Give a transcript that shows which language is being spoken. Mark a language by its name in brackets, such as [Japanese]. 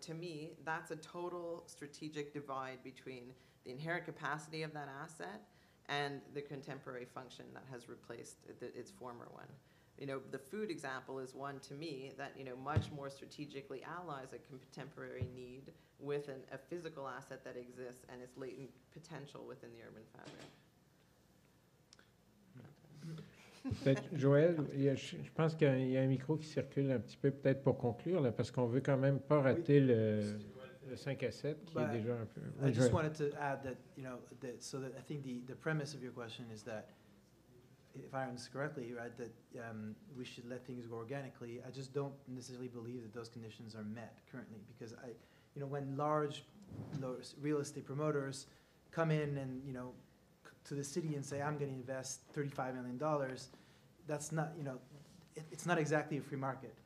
[English] To me, that's a total strategic divide between the inherent capacity of that asset and the contemporary function that has replaced its former one. The food example is one, to me, that, much more strategically allies a contemporary need with a physical asset that exists and its latent potential within the urban fabric. [French] Peut-être, Joël, je pense qu'il y a un micro qui circule un petit peu, peut-être pour conclure, là, parce qu'on veut quand même pas rater le 5 à 7, qui est déjà un peu... [English] I just wanted to add that, so that I think the premise of your question is that, if I understand correctly, right, that we should let things go organically. I just don't necessarily believe that those conditions are met currently, because when large real estate promoters come in and to the city and say, I'm going to invest $35 million, that's not it's not exactly a free market.